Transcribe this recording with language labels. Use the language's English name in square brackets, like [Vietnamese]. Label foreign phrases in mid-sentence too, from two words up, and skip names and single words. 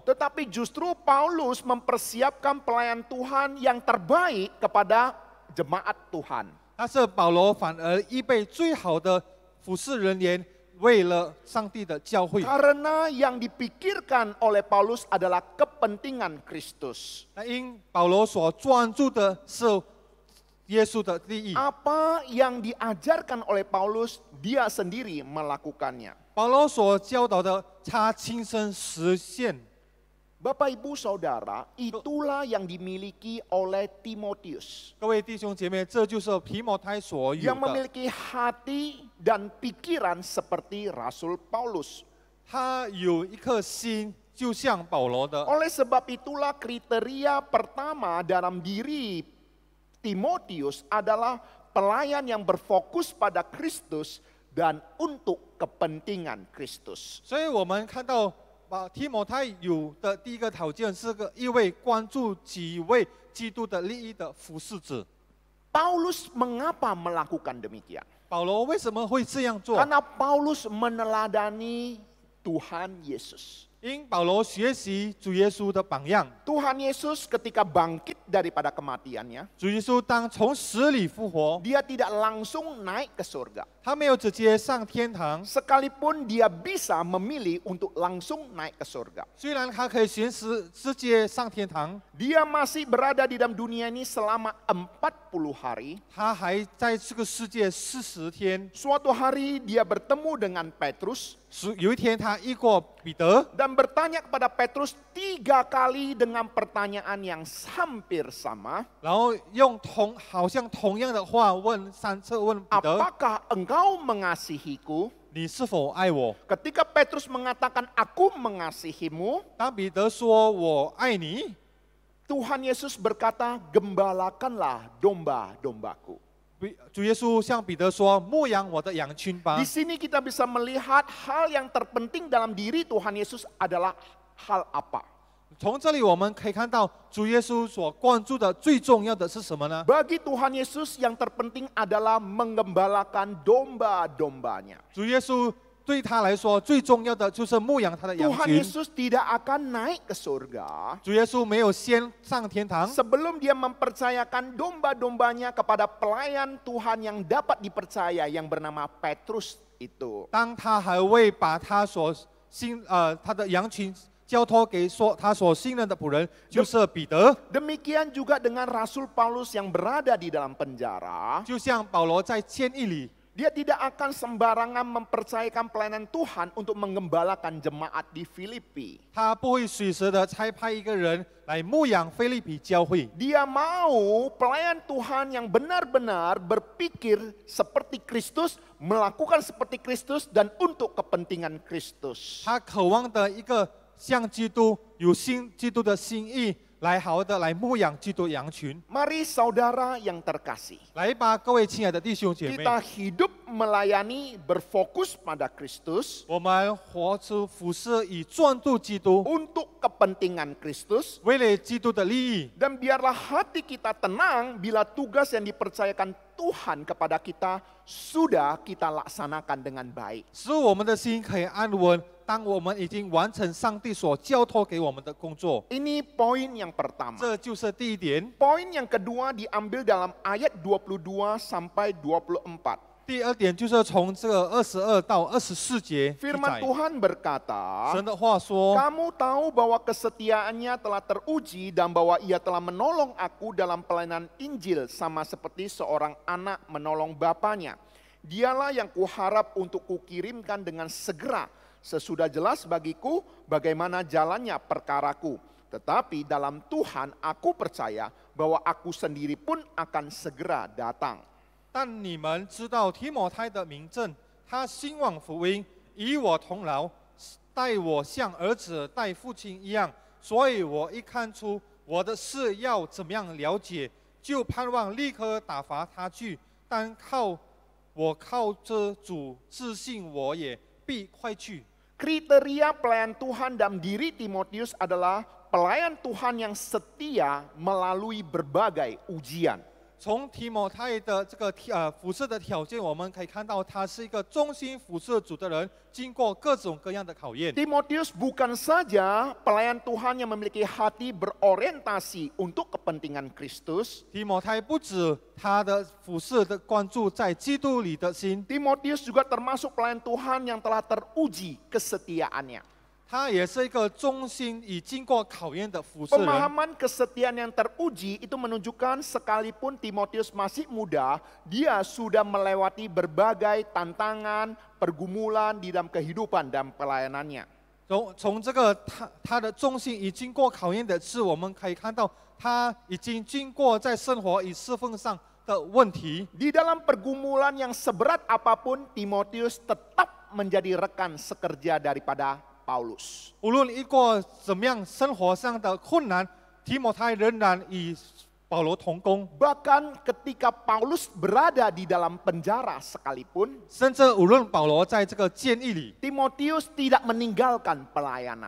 [Indonesian] Tetapi justru Paulus mempersiapkan pelayan Tuhan yang terbaik kepada jemaat Tuhan. [Chinese] 但是保罗反而预备最好的服侍人员，为了上帝的教会。 [Indonesian] Karena yang dipikirkan oleh Paulus adalah kepentingan Kristus. [Chinese] 那因保罗所专注的是耶稣的利益， [Indonesian] Apa yang diajarkan oleh Paulus, dia sendiri melakukannya. [Chinese] 保罗所教导的，他亲身实现。 [Indonesian] Bapak Ibu Saudara, itulah yang dimiliki oleh Timotius. [Chinese] 各位弟兄姐妹，这就是提摩太所有 [Indonesian] Yang [Chinese] 的， [Indonesian] memiliki hati dan pikiran seperti Rasul Paulus. [Chinese] 他有一颗心，就像保罗的。 [Indonesian] Oleh sebab itulah kriteria pertama dalam diri Timotius adalah pelayan yang berfokus pada Kristus dan untuk kepentingan Kristus. [Chinese] 所以我们看到，提摩太有的第一个条件是一位关注几位基督的利益的服侍者。 [Indonesian] Paulus mengapa melakukan demikian? [Chinese] 保罗为什么会这样做？ [Indonesian] Karena Paulus meneladani Tuhan Yesus. [Chinese] 因保罗学习主耶稣的榜样。 [Indonesian] Tuhan Yesus ketika bangkit daripada kematiannya, [Chinese] 主耶稣当从死里复活， [Indonesian] dia tidak langsung naik ke surga. [Chinese] 他没有直接上天堂， [Indonesian] Sekalipun dia bisa memilih untuk langsung naik ke surga. [Chinese] 虽然他可以随时直接上天堂， [Indonesian] Dia masih berada di dalam dunia ini selama 40 hari. [Chinese] 他还在这个世界40天。 [Indonesian] Suatu hari dia bertemu dengan Petrus. [Chinese] 有一天他遇过彼得， [Indonesian] Dan dan bertanya kepada Petrus 3 kali dengan pertanyaan yang hampir sama. [Chinese] 然后好像同样的话问3次问彼得， [Indonesian] Apakah engkau mengasihiku? [Chinese] 你是否爱我？ [Indonesian] Ketika Petrus mengatakan aku mengasihimu, [Chinese] 当彼得说我爱你， [Indonesian] Tuhan Yesus berkata, gembalakanlah domba-dombaku. [Chinese] 主耶稣向彼得说：“牧养我的羊群吧。” [Indonesian] Di sini kita bisa melihat hal yang terpenting dalam diri Tuhan Yesus adalah hal apa? [Chinese] 从这里我们可以看到，主耶稣所关注的最重要的是什么呢？ [Indonesian] Bagi Tuhan Yesus yang terpenting adalah mengembalakan domba-dombanya. [Chinese] 主耶稣对他来说最重要的就是牧养他的羊 [Indonesian] Tuhan [Chinese] 群。 [Indonesian] Yesus tidak akan naik ke surga [Chinese] 主耶稣没有先上天堂， [Indonesian] sebelum dia mempercayakan domba-dombanya kepada pelayan Tuhan yang dapat dipercaya yang bernama Petrus itu. [Chinese] 当他还未把他的羊群交托给他所信任的仆人，就是彼得。 [Indonesian] Demikian juga dengan Rasul Paulus yang berada di dalam penjara. [Chinese] 就像保罗在监狱里， [Indonesian] Dia tidak akan sembarangan mempercayakan pelayanan Tuhan untuk menggembalakan jemaat di Filipi. [Chinese] 他不会随时的差派一个人来牧养腓立比教会。 [Indonesian] Dia mau pelayan Tuhan yang benar-benar berpikir seperti Kristus, melakukan seperti Kristus, dan untuk kepentingan Kristus. [Chinese] 他渴望的一个像基督有基督的心意，来好好的来牧养基督羊群。 [Indonesian] Mari saudara yang terkasih, [Chinese] 来吧，各位亲爱的弟兄姐妹， [Indonesian] kita hidup melayani berfokus pada Kristus, [Chinese] 我们活出服侍以专注基督， [Indonesian] untuk kepentingan Kristus, [Chinese] 为了基督的利益。 [Indonesian] dan biarlah hati kita tenang bila tugas yang dipercayakan Tuhan kepada kita sudah kita laksanakan dengan baik. [Chinese] 使我们的心可以安稳。当我们已经完成上帝所交托给我们的工作， [Indonesian] Ini poin yang pertama. [Chinese] 这就是第一点。 [Indonesian] Poin yang kedua diambil dalam ayat 22 sampai 24. [Chinese] 第二点就是从这个22到24节记 [Indonesian] Firman [Chinese] 载， [Indonesian] Tuhan berkata, [Chinese] 神的话说： [Indonesian] kamu tahu bahwa kesetiaannya telah teruji dan bahwa ia telah menolong aku dalam pelayanan Injil sama seperti seorang anak menolong bapaknya. Dialah yang kuharap untuk kukirimkan dengan segera. Sesudah jelas bagiku bagaimana jalannya perkaraku. Tetapi dalam Tuhan aku percaya bahwa aku sendiri pun akan segera datang. [Chinese] 但你们知道提摩太的名证，他兴旺福音，与我同劳，待我像儿子待父亲一样。所以我一看出我的事要怎么样了解，就盼望立刻打发他去。但靠着主自信，我也必快去。 [Indonesian] Kriteria pelayan Tuhan dalam diri Timotius adalah pelayan Tuhan yang setia melalui berbagai ujian. [Chinese] 从提摩太的这个服侍的条件，我们可以看到他是一个忠心服侍主的人，经过各种各样的考验。 [Indonesian] Timotius bukan saja pelayan Tuhan yang memiliki hati berorientasi untuk kepentingan Kristus. [Chinese] 提摩太不止他的服侍的关注在基督里的心， [Indonesian] Timotius juga termasuk pelayan Tuhan yang telah teruji kesetiaannya. [Chinese] 他也是一个忠心已经过考验的服侍人。 [Indonesian] Pemahaman kesetiaan yang teruji itu menunjukkan sekalipun Timotius masih muda, dia sudah melewati berbagai tantangan, pergumulan di dalam kehidupan dan pelayanannya. [Chinese] 从这个他的忠心已经过考验的是，我们可以看到他已经经过在生活与侍奉上的问题。 [Indonesian] Di dalam pergumulan yang seberat apapun, Timotius tetap menjadi rekan sekerja daripada Paulus. [Chinese] 无论遇过怎么样生活上的困难，提摩太仍然与保罗同工。 [Indonesian] Bahkan ketika Paulus berada di dalam penjara sekalipun, [Chinese] 甚至无论保罗在这个监狱里， [Indonesian] Timotius tidak meninggalkan pelayanan.